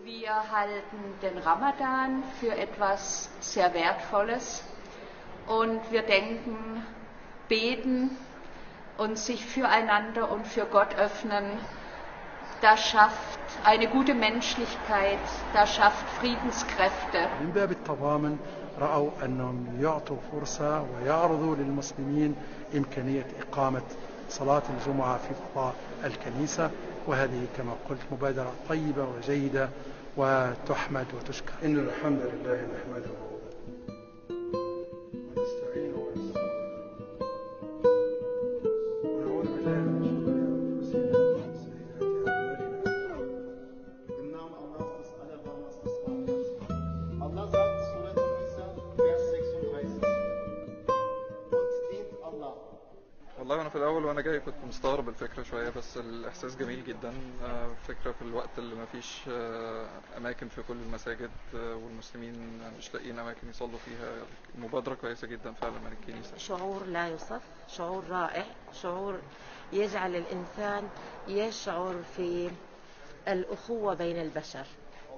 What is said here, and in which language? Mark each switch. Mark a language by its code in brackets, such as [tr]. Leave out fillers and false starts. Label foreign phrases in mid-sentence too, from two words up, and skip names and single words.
[de] Wir halten den Ramadan für etwas sehr Wertvolles und wir denken, beten und sich füreinander und für Gott öffnen, das schafft eine gute Menschlichkeit, das schafft Friedenskräfte. [ar] من باب التضامن رأوا أنهم يعطوا فرصة ويعرضوا للمسلمين إمكانية إقامة صلاة الجمعة في فضاء الكنيسة، وهذه كما قلت مبادرة طيبة وجيدة وتحمد وتشكر. إن الحمد لله نحمده ونستعينه ونستغفره ونعوذ بالله من شرور أنفسنا ومن سيئات أعمالنا. [de] Im Namen Allahs, des Allerbarmers, des Barmherzigsten. Allah sagt, Surah An-Nisa, Vers 36. Und dient Allah. [ar] والله أنا في الأول وأنا جاي كنت مستغرب الفكرة شوية، بس الإحساس جميل جدا. فكرة في الوقت اللي ما فيش أماكن في كل المساجد والمسلمين مش لاقيين أماكن يصلوا فيها. مبادرة كويسة جدا فعلا من الكنيسة. شعور لا يوصف، شعور رائع، شعور يجعل الإنسان يشعر في الأخوة بين البشر.